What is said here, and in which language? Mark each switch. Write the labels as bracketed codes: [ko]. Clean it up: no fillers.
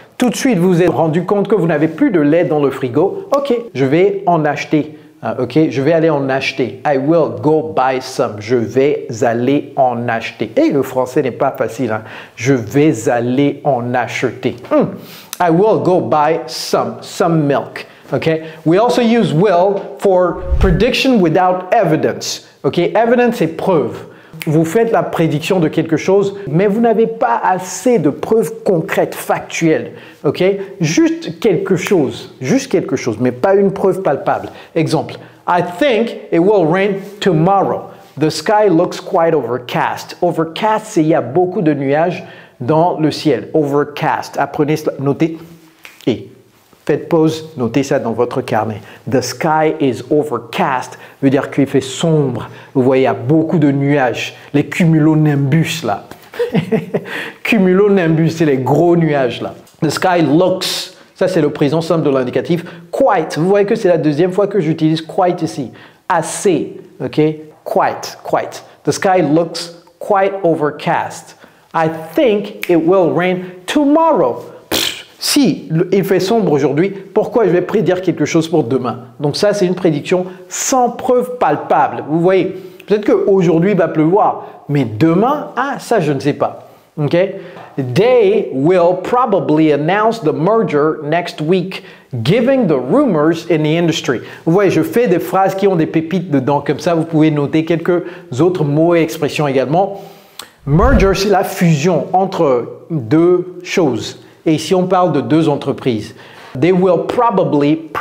[fr] Tout de suite, vous vous êtes rendu compte que vous n'avez plus de lait dans le frigo. Ok, je vais en acheter. Ok, je vais aller en acheter. [en] I will go buy some. [fr] Je vais aller en acheter. Et le français n'est pas facile. Hein? Je vais aller en acheter. [en] I will go buy some milk. Okay? We also use will for prediction without evidence. [fr] Okay? Evidence, c'est preuve. Vous faites la prédiction de quelque chose, mais vous n'avez pas assez de preuves concrètes, factuelles. Okay? Juste quelque chose, mais pas une preuve palpable. [en] Exemple, I think it will rain tomorrow. The sky looks quite overcast. [fr] Overcast, c'est il y a beaucoup de nuages dans le ciel. Overcast. Apprenez cela, notez et faites pause, notez ça dans votre carnet. [en] The sky is overcast [fr] veut dire qu'il fait sombre. Vous voyez, il y a beaucoup de nuages. Les cumulonimbus là. Cumulonimbus, c'est les gros nuages là. [en] The sky looks, [fr] ça c'est le présent simple de l'indicatif. Quite, vous voyez que c'est la deuxième fois que j'utilise quite ici. Assez, ok? Quite. [en] The sky looks quite overcast. I think it will rain tomorrow. [fr] Si il fait sombre aujourd'hui, pourquoi je vais prédire quelque chose pour demain? Donc ça, c'est une prédiction sans preuve palpable. Vous voyez, peut-être qu'aujourd'hui, il va pleuvoir, mais demain, ça, je ne sais pas. [en] Okay? They will probably announce the merger next week, giving the rumors in the industry. [fr] Vous voyez, je fais des phrases qui ont des pépites dedans, comme ça, vous pouvez noter quelques autres mots et expressions également. Merger, c'est la fusion entre deux choses. Et ici, on parle de deux entreprises. [en] They will probably.